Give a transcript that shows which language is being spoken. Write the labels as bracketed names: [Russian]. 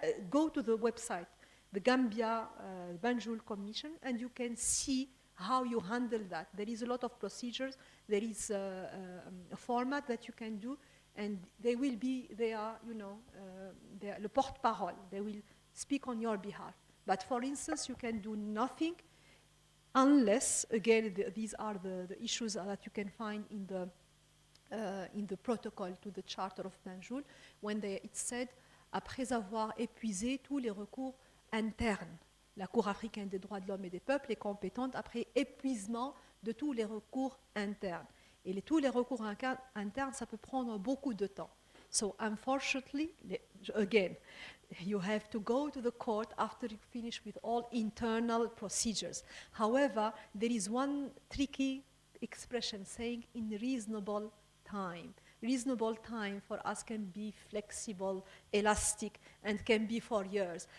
[English] Go to the website, the Gambia Banjul Commission, and you can see how you handle that. There is a lot of procedures. There is a format that you can do, and they are le porte-parole. They will speak on your behalf. But for instance, you can do nothing unless, again, these are the issues that you can find in the protocol to the Charter of Banjul, when it said, [French] après avoir épuisé tous les recours internes, [English] la Cour africaine des droits de l'homme et des peuples est compétente après épuisement de tous les recours internes. [French] Et tous les recours internes, ça peut prendre beaucoup de temps. [English] So unfortunately, again, you have to go to the court after you finish with all internal procedures. However, there is one tricky expression saying in reasonable time. Reasonable time for us can be flexible, elastic, and can be for years.